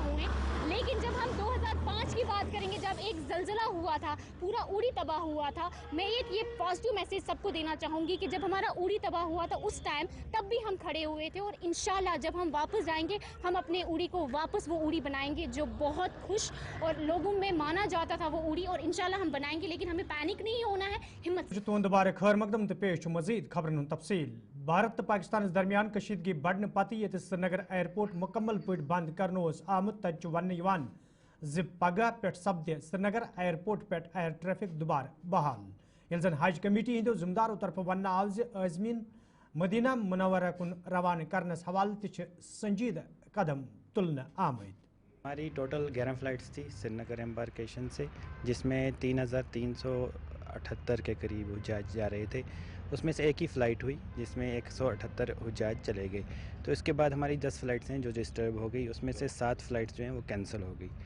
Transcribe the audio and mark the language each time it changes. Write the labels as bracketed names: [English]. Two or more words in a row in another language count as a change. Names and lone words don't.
[Hindi] हुए हैं, लेकिन जब हम 2005 की बात करेंगे, जब एक ज़लज़ला हुआ था, पूरा उड़ी तबाह हुआ था, मैं एक ये [English] positive message [Hindi] सबको देना चाहूँगी कि जब हमारा उड़ी तबाह हुआ था उस टाइम, तब भी हम खड़े हुए थे, और इंशाल्लाह जब हम वापस जाएंगे हम अपने उड़ी को वापस वो उड़ी बनाएंगे जो बहुत खुश और लोगों में माना जाता था वो उड़ी, और इंशाल्लाह हम बनाएंगे, लेकिन हमें पैनिक नहीं होना है, हिम्मत से। [Kashmiri] तुंद बारे खैर मकदम तो पेश मजीद खबरन तफसील। भारत तो पाकिस्तान दरमियान कशीदगी बढ़ने पत ये श्रीनगर एयरपोर्ट मुकम्मल पे बंद कर आमुत तत वन पगह पे सपद श्रीनगर एयरपोर्ट पे [English] air traffic [Kashmiri] दुबार बहाल, ये जन हज कमेटी हिंदो जिम्मेदारों तरफ वन आव आजमीन मदीना मुनव्वरा कुन रवान करनस हवाले त संजीदा कदम तुलन आमद। [Hindi] हमारी टोटल 11 फ़्लाइट्स थी श्रीनगर एम्बार्केशन से, जिसमें 3,378 के करीब हुज्जाज जा रहे थे। उसमें से एक ही फ़्लाइट हुई जिसमें 178 हुज्जाज चले गए। तो इसके बाद हमारी 10 फ़्लाइट्स हैं जो डिस्टर्ब हो गई, उसमें से 7 फ़्लाइट्स जो हैं वो कैंसिल हो गई।